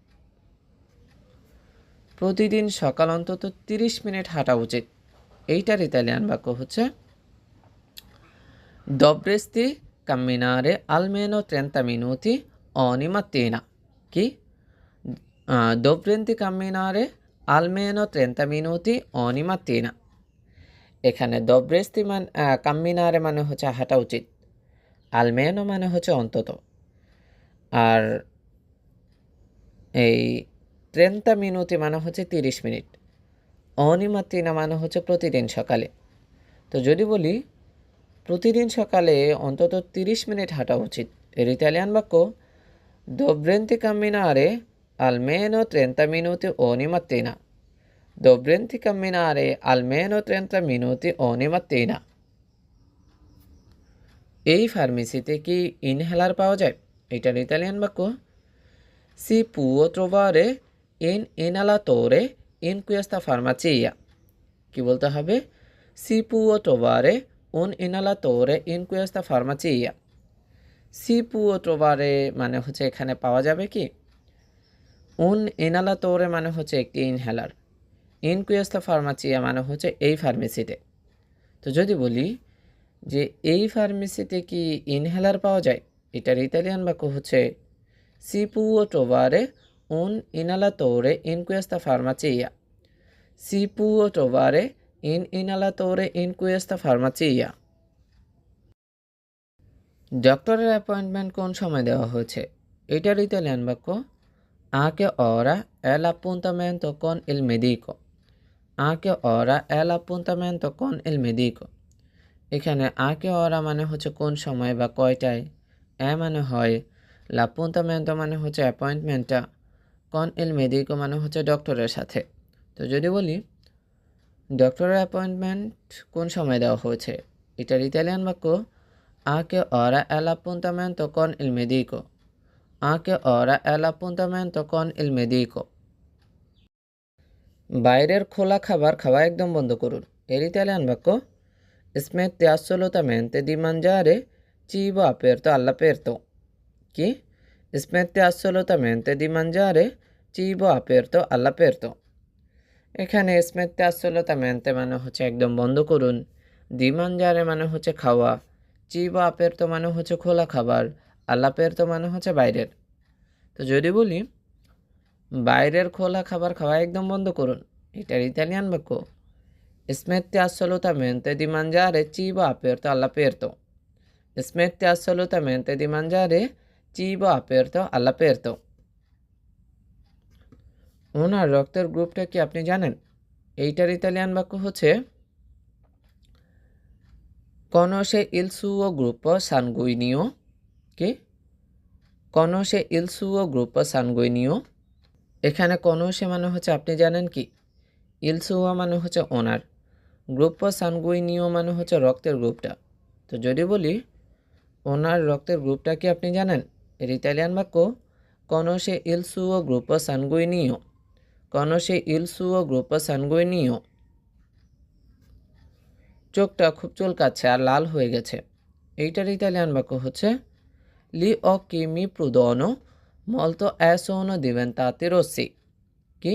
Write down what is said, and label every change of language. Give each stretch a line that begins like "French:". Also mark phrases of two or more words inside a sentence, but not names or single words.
Bangla: প্রতিদিন সকাল অন্তত 30 মিনিট হাঁটা উচিত, এইটার ইতালিয়ান বাক্য হচ্ছে
Italian: dovresti camminare almeno 30 minuti ogni mattina।
Bangla: কি?
Italian: dovresti camminare almeno 30 minuti ogni mattina।
Bangla: এখানে
Italian: dovresti camminare
Bangla: মানে হচ্ছে হাঁটা উচিত, almeno মানে হচ্ছে অন্তত, আর এই 30 minuti মানে হচ্ছে 30 মিনিট,
Italian: ogni mattina
Bangla: মানে হচ্ছে প্রতিদিন সকালে। তো যদি বলি প্রতিদিন সকালে অন্তত 30 মিনিট হাঁটা উচিত, এর ইতালিয়ান বাক্য
Italian: dovresti camminare almeno 30 minuti ogni mattina. Dovresti camminare almeno 30 minuti ogni mattina.
Bangla: এই ফার্মেসিতে কি ইনহেলার পাওয়া যায়? এটার ইতালিয়ান বাক্য
Italian: si può trovare un inhalatore in questa farmacia.
Bangla: কি বলতে হবে?
Italian: si può trovare un inhalatore in questa farmacia. si può trovare
Bangla: মানে হচ্ছে এখানে পাওয়া যাবে কি,
Italian: un inhalatore
Bangla: মানে হচ্ছে একটি ইনহেলার,
Italian: in questa farmacia
Bangla: মানে হচ্ছে এই ফার্মেসিতে। তো যদি বলি যে এই ফার্মেসিতে কি ইনহেলার পাওয়া যায়, এটার ইতালিয়ান বাক্য হচ্ছে
Italian: si può trovare un inhalatore in questa farmacia. si può trovare un inhalatore in questa farmacia.
Bangla: ডক্টরের অ্যাপয়েন্টমেন্ট কোন সময় দেওয়া হয়েছে? এটার ইতালিয়ান বাক্য
Italian: a che ora è l'appuntamento con il medico. a che ora è l'appuntamento con il medico.
Bangla: এখানে
Italian: a che ora
Bangla: মানে হচ্ছে কোন সময় বা কয়টায়, মানে হয়, l'appuntamento মানে হচ্ছে অ্যাপয়েন্টমেন্টটা,
Italian: con il medico
Bangla: মানে হচ্ছে ডক্টরের সাথে। তো যদি বলি ডক্টরের অ্যাপয়েন্টমেন্ট কোন সময় দেওয়া হয়েছে, এটার ইতালিয়ান বাক্য
Italian: a che ora è l'appuntamento con il medico. a che ora è l'appuntamento con il medico.
Bangla: বাইরের খোলা খাবার খাওয়া একদম বন্ধ করুন, এর ইতালিয়ান বাক্য
Italian: smette assolutamente di mangiare cibo aperto all'aperto.
Bangla: কি?
Italian: smette assolutamente di mangiare cibo aperto all'aperto.
Bangla: এখানে
Italian: smette assolutamente
Bangla: মানে হচ্ছে একদম বন্ধ করুন,
Italian: di mangiare
Bangla: মানে হচ্ছে খাওয়া,
Italian: cibo aperto
Bangla: মানে হচ্ছে খোলা খাবার, all'aperto মানে হচ্ছে বাইরের। তো যদি বলি বাইরের খোলা খাবার খাওয়া একদম বন্ধ করুন, এটার ইতালিয়ান বাক্য
Italian: smette assolutamente di mangiare cibo aperto all'aperto. smette assolutamente di mangiare cibo aperto all'aperto.
Bangla: ওনার রক্তের গ্রুপটা কি আপনি জানেন? এইটার ইতালিয়ান বাক্য হচ্ছে
Italian: conosce il suo gruppo sanguigno.
Bangla: কি?
Italian: conosce il suo gruppo sanguigno.
Bangla: এখানে conosce মানে হচ্ছে আপনি জানেন কি,
Italian: il suo
Bangla: মানে হচ্ছে ওনার,
Italian: gruppo sanguigno
Bangla: মানে হচ্ছে রক্তের গ্রুপটা। তো যদি বলি ওনার রক্তের গ্রুপটা কি আপনি জানেন, এর ইতালিয়ান বাক্য
Italian: conosce il suo gruppo sanguigno. conosce il suo gruppo sanguigno.
Bangla: চোখটা খুব চুলকাচ্ছে আর লাল হয়ে গেছে, এইটার ইতালিয়ান বাক্য হচ্ছে
Italian: gli occhi mi prudono molto e sono diventati rossi.
Bangla: কি?